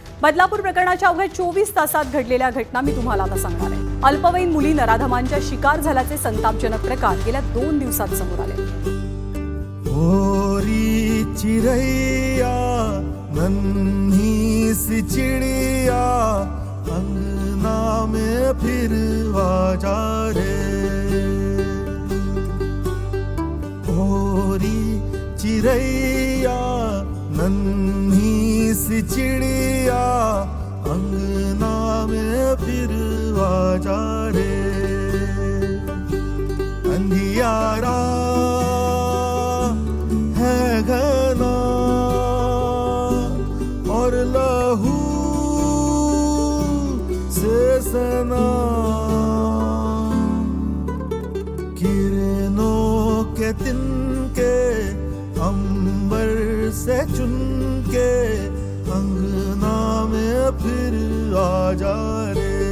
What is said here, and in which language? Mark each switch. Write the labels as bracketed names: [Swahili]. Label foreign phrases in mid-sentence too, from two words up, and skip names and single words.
[Marathi] बदलापूर प्रकरणाच्या अवघ्या 24 तासात घडलेल्या घटना मी तुम्हाला आता सांगणार आहे. अल्पवयीन मुली नराधमांच्या शिकार झाल्याचे संतापजनक प्रकार गेल्या 2 दिवसात समोर आले. [Hindi] ओरी चिड़ैया नन्ही सी चिड़िया अंगना में फिर आजा रे. ओरी चिड़ैया नन्ही सी चिड़िया अंगना में फिर आजा रे. अंधियारा है घना और लहू से सना. किरणों के तिनके अंबर से चुनके अंगना में फिर आजा रे.